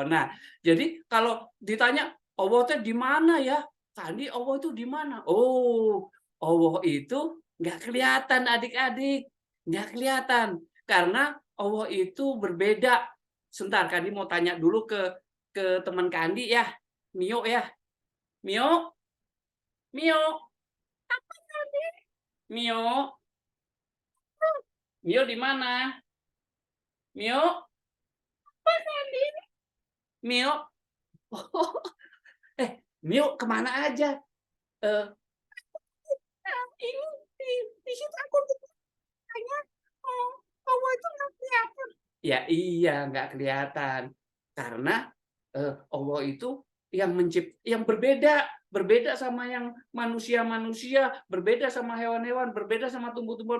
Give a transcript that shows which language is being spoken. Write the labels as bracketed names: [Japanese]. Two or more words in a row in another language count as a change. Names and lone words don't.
[Indonesian] Nah, jadi kalau ditanya Allah itu di mana ya? Kandi Allah itu di mana? Oh, Allah itu nggak kelihatan adik-adik, nggak kelihatan karena Allah itu berbeda. Sebentar, Kandi mau tanya dulu ke teman Kandi ya, Mio ya, Mio, Mio, Mio, Mio di mana? Mio, Mio, Mio kemana aja? Ini di situ aku tanya, Allah itu nggak kelihatan. Ya iya nggak kelihatan karena Allah itu yang berbeda sama yang manusia, berbeda sama hewan-hewan, berbeda sama tumbuh-tumbuhan.